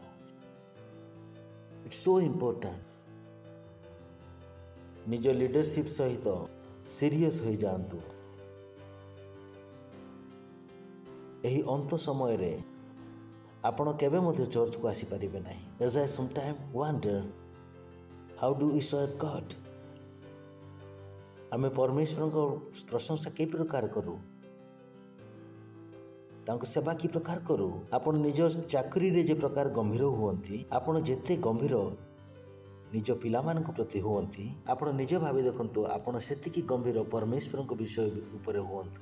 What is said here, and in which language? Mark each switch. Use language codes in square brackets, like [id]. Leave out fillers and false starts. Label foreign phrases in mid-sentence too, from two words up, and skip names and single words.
[en] It's so important. [or] ନିଜ ଲିଡରସିପ୍ ସହିତ ସିରିୟସ୍ ହୋଇଯାଆନ୍ତୁ। ଏହି ଅନ୍ତ ସମୟରେ ଆପଣ କେବେ ମଧ୍ୟ ଚର୍ଚ୍ଚକୁ ଆସିପାରିବେ ନାହିଁ। [en] As I sometimes wonder, how do we serve God? [or] ଆମେ ପରମେଶ୍ୱରଙ୍କ ପ୍ରଶଂସା କି ପ୍ରକାର କରୁ, ତାଙ୍କ ସେବା କି ପ୍ରକାର କରୁ? ଆପଣ ନିଜ ଚାକିରିରେ ଯେ ପ୍ରକାର ଗମ୍ଭୀର ହୁଅନ୍ତି, ଆପଣ ଯେତେ ଗମ୍ଭୀର ନିଜ ପିଲାମାନଙ୍କ ପ୍ରତି ହୁଅନ୍ତି, ଆପଣ ନିଜେ ଭାବି ଦେଖନ୍ତୁ ଆପଣ ସେତିକି ଗମ୍ଭୀର ପରମେଶ୍ୱରଙ୍କ ବିଷୟ ଉପରେ ହୁଅନ୍ତୁ।